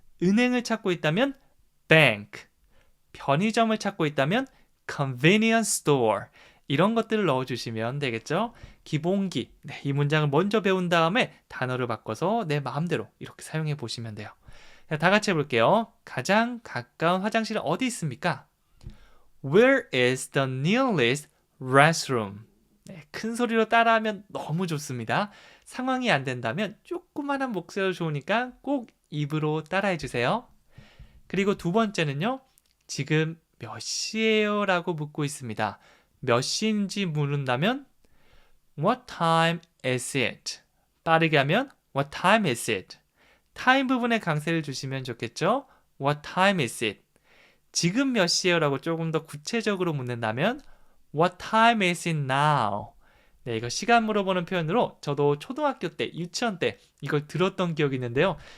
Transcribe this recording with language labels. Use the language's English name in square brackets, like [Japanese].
[Korean] 은행을 찾고 있다면 bank, 편의점을 찾고 있다면 convenience store 이런 것들을 넣어주시면 되겠죠. 기본기, 네, 이 문장을 먼저 배운 다음에 단어를 바꿔서 내 마음대로 이렇게 사용해 보시면 돼요. 자, 다 같이 해볼게요. 가장 가까운 화장실은 어디 있습니까? [English] Where is the nearest restroom? [Korean] 네, 큰 소리로 따라하면 너무 좋습니다. 상황이 안 된다면 조그만한 목소리로 좋으니까 꼭 입으로 따라해 주세요. 그리고 두 번째는요. 지금 몇 시예요? 라고 묻고 있습니다. 몇 시인지 물은다면 [English] What time is it? [Korean] 빠르게 하면 [English] What time is it? [Korean] 타임 부분에 강세를 주시면 좋겠죠? [English] What time is it? [Korean] 지금 몇 시예요? 라고 조금 더 구체적으로 묻는다면 [English] What time is it now? [Korean] 네, 이거 시간 물어보는 표현으로 저도 초등학교 때, 유치원 때 이걸 들었던 기억이 있는데요.